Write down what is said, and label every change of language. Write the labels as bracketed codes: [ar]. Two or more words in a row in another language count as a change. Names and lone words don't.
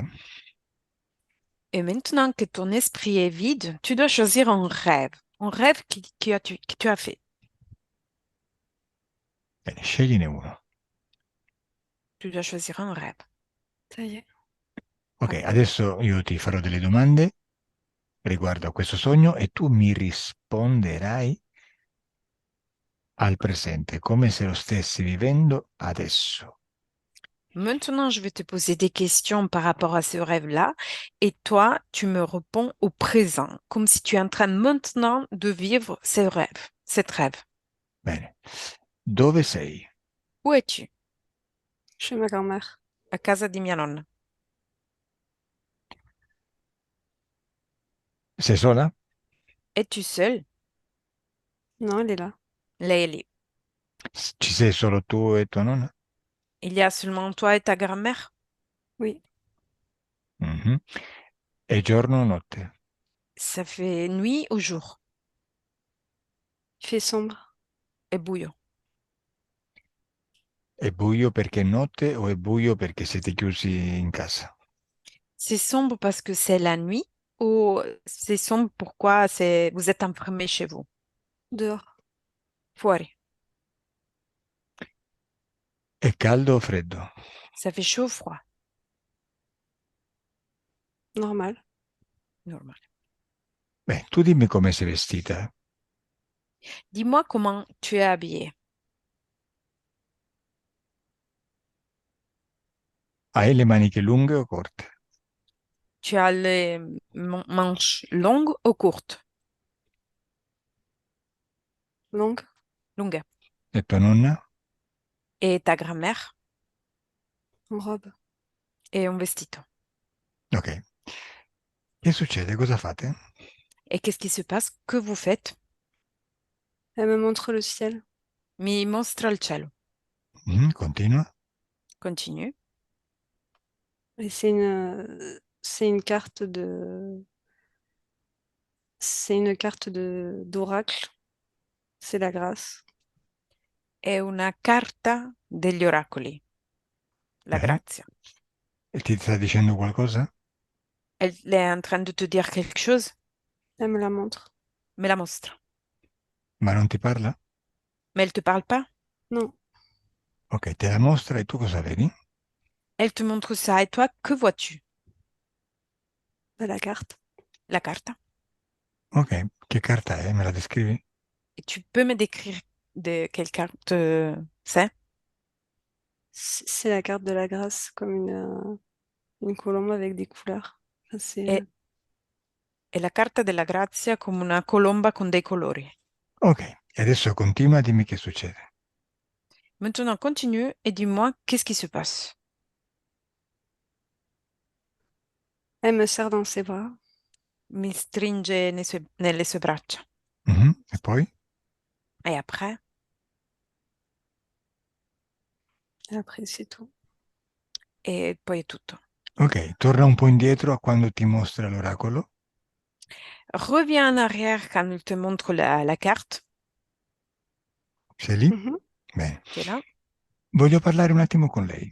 [fr] Et maintenant que ton esprit est vide, tu dois choisir un rêve que tu as fait. [it] Bene, scegliene uno. [fr] Tu dois choisir un rêve. Ça y est. [it] Ok, adesso io ti farò delle domande riguardo a questo sogno e tu mi risponderai al presente, come se lo stessi vivendo adesso. [fr] Maintenant, je vais te poser des questions par rapport à ce rêve-là et toi, tu me réponds au présent, comme si tu es en train maintenant de vivre ce rêve, cet rêve. [it] Bene. Dove sei? [fr] Où es-tu? Chez ma grand-mère. [it] A casa di mia nonna. Sei sola? [fr] Es-tu seule? Non, elle est là. [it] Lei è lì. Ci sei solo tu e tua nonna? [fr] Il y a seulement toi et ta grand-mère? Oui. [it] Mhm. E giorno o notte? [fr] Ça fait nuit ou jour? Il fait sombre. [it] È buio. È buio perché è notte o è buio perché siete chiusi in casa? [fr] C'est sombre parce que c'est la nuit ou c'est sombre pourquoi vous êtes enfermé chez vous? Dehors. [it] Fuori. È caldo o freddo? [fr] Ça fait chaud ou froid? Normal. [it] Normal. Beh, tu dimmi come sei vestita. [fr] Dis-moi comment tu es habillé. [it] Hai le maniche lunghe o corte? [fr] Tu as les manches longues ou courtes? Longue. Longues. [it] E tua nonna? [fr] Et ta grand-mère En robe. est un vestito. [it] Ok. Che succede? Cosa fate? [fr] Et qu'est-ce qui se passe? Que vous faites? Elle me montre le ciel. [it] Mi mostra il cielo. Continua. [fr] Continue. Et c'est une carte d'oracle. C'est la grâce. [it] È una carta degli oracoli. La Bene. grazia. E ti sta dicendo qualcosa? [fr] Elle est en train de te dire quelque chose? Elle me la montre. [it] Me la mostra. Ma non ti parla? [fr] Mais elle te parle pas? Non. [it] Ok, te la mostra e tu cosa vedi? [fr] Elle te montre ça. Et toi, que vois-tu? La carte. [it] La carta. Ok, che carta è? Me la descrivi? [fr] Et tu peux me décrire de quelle carte c'est? C'est la carte de la grâce, comme une colombe avec des couleurs. Enfin, [it] È, è la carta della grazia come una colomba con dei colori. Ok, e adesso continua, dimmi che succede. [fr] Maintenant, continue et dis-moi qu'est-ce qui se passe. elle me serre dans ses bras. [it] Mi stringe nelle sue braccia. E poi? [fr] Et après? Et après, c'est tout. [it] E poi è tutto. Ok, torna un po' indietro a quando ti mostra l'oracolo. [fr] Reviens en arrière quand il te montre la carte. [it] Sei lì? Mhm. Bene. [fr] Tu es là. [it] Voglio parlare un attimo con lei.